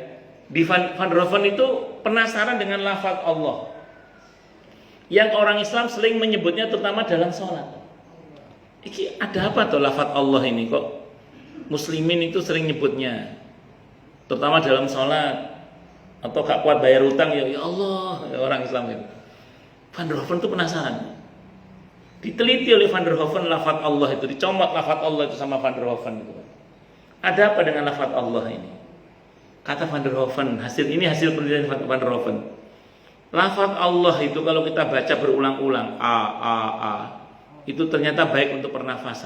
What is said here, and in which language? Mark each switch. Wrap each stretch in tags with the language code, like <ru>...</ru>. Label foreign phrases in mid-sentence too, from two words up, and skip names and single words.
<id>Di Van der Hoeven itu penasaran dengan lafaz Allah yang orang Islam sering menyebutnya terutama dalam sholat. Iki ada apa tuh lafaz Allah ini kok muslimin itu sering nyebutnya terutama dalam sholat, atau gak kuat bayar utang</id> <ar>ya Allah,</ar> <id>ya orang Islam itu. Van der Hoeven itu penasaran. Diteliti oleh Van der Hoeven lafaz Allah itu, dicomot lafaz Allah itu sama Van der Hoeven itu. Ada apa dengan lafaz Allah ini? Kata Van der Hoeven, hasil penelitian Van der Hoeven. Lafaz Allah itu kalau kita baca berulang-ulang a itu ternyata baik untuk pernafasan.</id>